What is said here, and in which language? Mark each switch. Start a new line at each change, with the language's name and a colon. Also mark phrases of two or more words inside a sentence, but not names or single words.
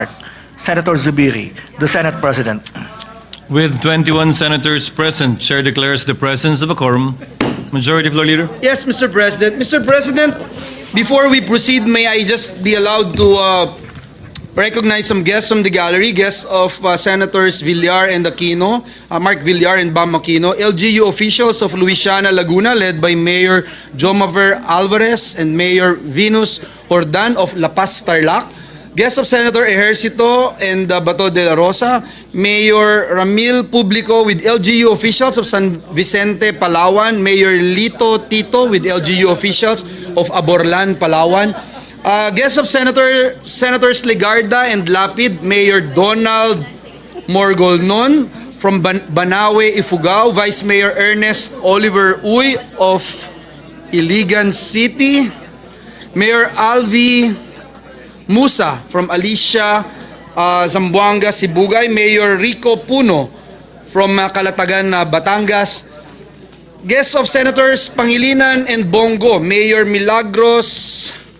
English: Senator Zubiri, the Senate President. With 21 senators present, Chair declares the presence of a quorum. Majority Floor Leader. Yes, Mr. President. Mr. President, before we proceed, may I just be allowed to recognize some guests from the gallery, guests of Senators Villar and Aquino, Mark Villar and Bam Aquino, LGU officials of Luisiana, Laguna, led by Mayor Jomaver Alvarez and Mayor Venus Jordan of La Paz, Tarlac, guests of Senator Ejercito and Bato de la Rosa, Mayor Ramil Publico with LGU officials of San Vicente, Palawan, Mayor Lito Tito with LGU officials of Aborlan, Palawan, guests of Senators Legarda and Lapid, Mayor Donald Morgolnon from Banawe, Ifugao, Vice Mayor Ernest Oliver Uy of Iligan City, Mayor Alvi Musa from Alicia, Zamboanga, Sibugay, Mayor Rico Puno from Calatagan, Batangas, guests of Senators Pangilinan and Bongo, Mayor Milagros